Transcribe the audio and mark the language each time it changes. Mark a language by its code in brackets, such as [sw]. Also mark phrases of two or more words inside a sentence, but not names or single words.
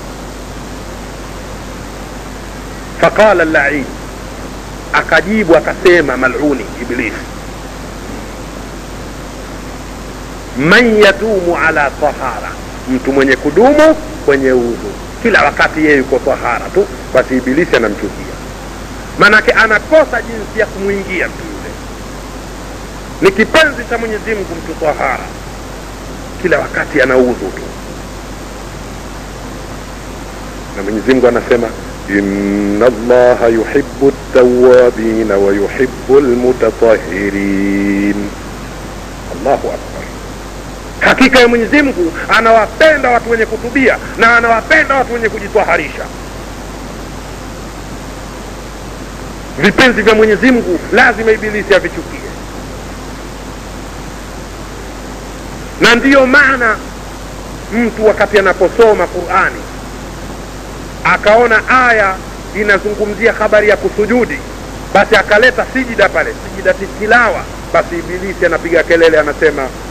[ar] فقال اللعين, [sw] akajibu akasema mal'uni Ibilisi, [ar] من يدوم على طهارة, [sw] mtu mwenye kudumu kwenye udhu, kila wakati yeye yuko tahara tu, basi Ibilisi anamchukia. Manake anakosa jinsi ya kumuingia mtu yule. Ni kipenzi cha Mwenyezi Mungu mtu tahara, kila wakati ana udhu tu. Na Mwenyezi Mungu anasema [ar] إن الله يحب التوابين ويحب المتطهرين. الله أكبر. [sw] Hakika ya Mwenyezi Mungu anawapenda watu wenye kutubia na anawapenda watu wenye kujitwaharisha. Vipenzi vya Mwenyezi Mungu lazima Ibilisi avichukie. Na ndiyo maana mtu wakati anaposoma Qur'ani akaona aya inazungumzia habari ya kusujudi, basi akaleta sijida pale, sijida tilawa, basi Ibilisi anapiga kelele, anasema